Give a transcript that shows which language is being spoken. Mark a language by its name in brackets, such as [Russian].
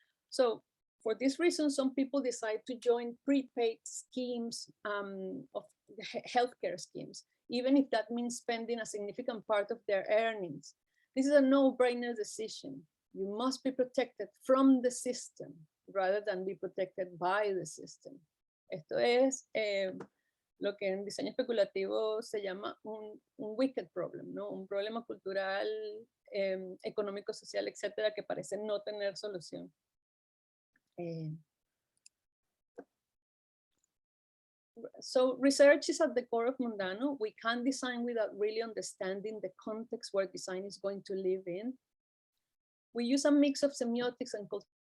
[English] So for this reason, some people decide to join prepaid schemes of healthcare schemes, even if that means spending a significant part of their earnings. This is a no-brainer decision. You must be protected from the system rather than be protected by the system. [Spanish] Esto es lo que en diseño especulativo se llama un wicked problem, ¿no? Un problema cultural, económico, social, etcétera, que parece no tener solución. [English] So research is at the core of Mundano. We can't design without really understanding the context where design is going to live in. We use a mix of semiotics and culture.